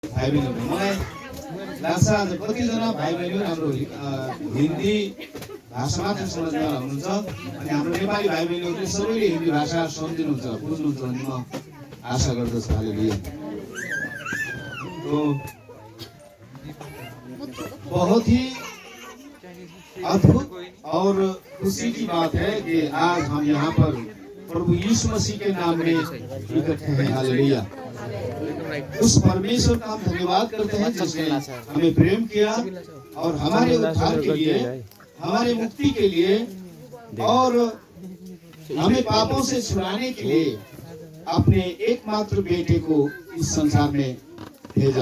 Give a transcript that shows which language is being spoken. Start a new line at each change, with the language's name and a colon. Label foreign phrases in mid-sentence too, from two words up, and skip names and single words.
Nepali: भाइ बहिनीहरू मलाई लाग्छ आज कतिजना भाइ बहिनीहरू हाम्रो हिन्दी भाषा मात्र समझदार हुनुहुन्छ अनि हाम्रो नेपाली भाइ बहिनीहरूले सबैले हिन्दी भाषा सम्झिनुहुन्छ बुझ्नुहुन्छ भन्ने म आशा गर्दछु।
Hindi: हालेलुया। तो बहुत ही अद्भुत और खुशी की बात है कि आज हम यहाँ पर प्रभु यीशु मसीह के नाम में इकट्ठे हैं। हालेलुया। उस परमेश्वर का हम धन्यवाद करते हैं जिसने हमें प्रेम किया और हमारे उद्धार के लिए, हमारे मुक्ति के लिए और हमें पापों से छुड़ाने के लिए अपने एकमात्र बेटे को इस संसार में भेजा।